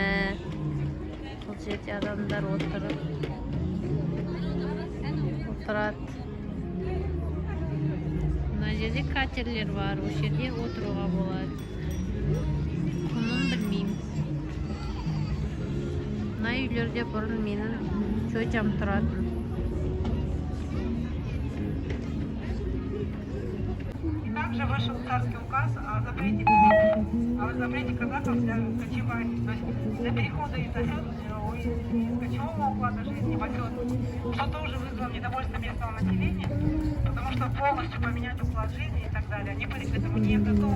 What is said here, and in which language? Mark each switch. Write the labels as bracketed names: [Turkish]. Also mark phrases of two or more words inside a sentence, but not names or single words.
[Kazakh] Бұл жерде адамдар отырады. Мына жерде катерлер бар, ол жерде отыруға болады. Құнын білмеймін. Мына үйлерде бұрын менің тетям тұратын. [Russian] Также вышел царский указ о запрете казахов для кочевания, то есть для перехода из кочевого уклада жизни в оседлый, что тоже вызвало недовольство местного населения, потому что полностью поменять уклад жизни и так далее, они были к этому не готовы.